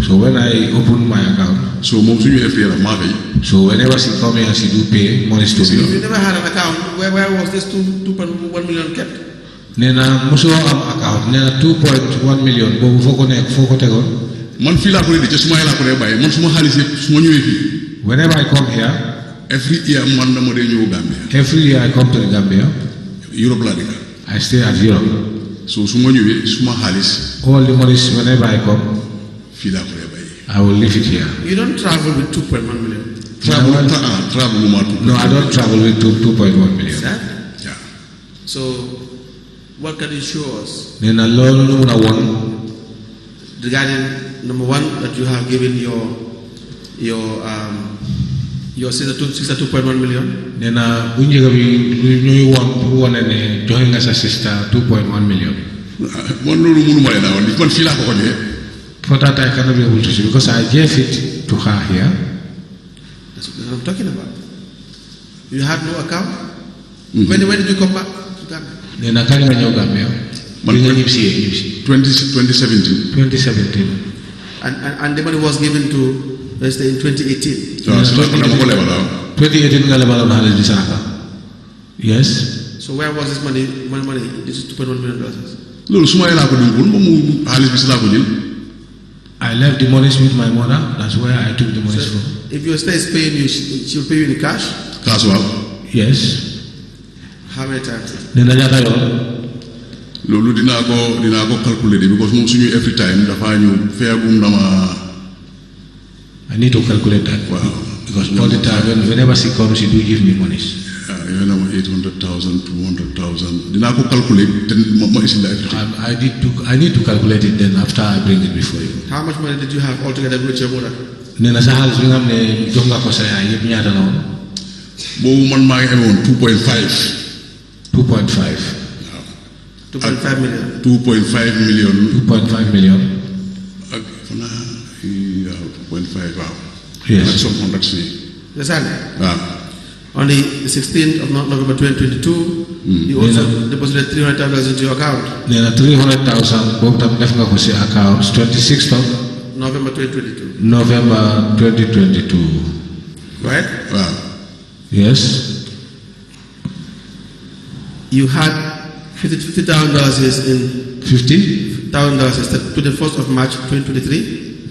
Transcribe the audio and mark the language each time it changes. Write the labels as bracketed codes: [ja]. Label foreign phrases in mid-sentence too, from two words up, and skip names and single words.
[en] So when I opened my account, so so whenever she come here, she do pay money to me. You never had an account. Where was this 2.1 million kept? [wo] Nena muso am account. Nena 2.1 million. Bobu foko tegon. [en] Man feel like just smile like buy. [wo] Man suma halis suma ñëwé. [en] Whenever I come here, every year [wo] man dama day ñëw Gambia. [en] Every year I come to the Gambia. [wo] Europe la dëkk. [en] I stay at Europe. [wo] So suma ñëwé suma halis. [en] All the monies whenever I come, feel like I will leave it here. You don't travel with 2.1 million. Travel. No, I don't travel with 2.1 million. Yeah. So, what can you show us? [wo] Nena lolu nu na won [en] regarding number one, that you have given your sister 2.1 million. [wo] Nena bu njëkk bi ñuy won pour wone ne joxe nga sa sister 2.1 million. Man lolu mënuma leen won man fi la ko xone. [en] For that I cannot be able to see because I gave it to her here. That's what I'm talking about. You had no account. When did you come back to Gambia? [wo] Nena kañ nga ñëw Gambia. Man nga ñibsi 2017. 2017. [en] And the money was given to, let's say, in 2018. So, [wo] 2018 nga lebaloon xaalis bi saaka. [en] Yes. So where was this money? This is $2.1 million. [wo] Loolu suma la ko dimbul moom xaalis bi si la ko jël. [en] I left the monies with my mother. That's where I took the monies from. If your sister is paying you, she'll pay you in cash? [wo] Cash wow. [en] Yes. How many times? [wo] Nena ñaata yoon. Loolu dinaa ko calculer because moom suñu [en] every time [wo] dafa ñu feegum dama. [en] I need to calculate that. Wow. Because all the time whenever she comes, she do give me monies. You know, 800,000, 200,000. [wo] Dinaa ko calculer te ma isi la everything. [en] I need to calculate it then after I bring it before you. How much money did you have altogether with your mother? [wo] Nena sa xaalis bi nga xam ne jox nga ko sa yaay yëpp ñaata la woon. Boobu man maa ngi amoon 2.5. 2.5. 2.5 million. 2.5 million. 2.5 million. ak fanaa 2.5 waaw. [en] Yes. [wo] Ak [en] some hundreds [wo] ni. Waaw. [en] On the 16th of November 2022, you also deposited $300,000 into your account. [wo] Nena 300,000 boobu tam def nga ko si account [en] 26th of November 2022. November 2022. Right? [wo] Wow. [en] Yes. You had $50,000 in $50,000 to the 1st of March 2023.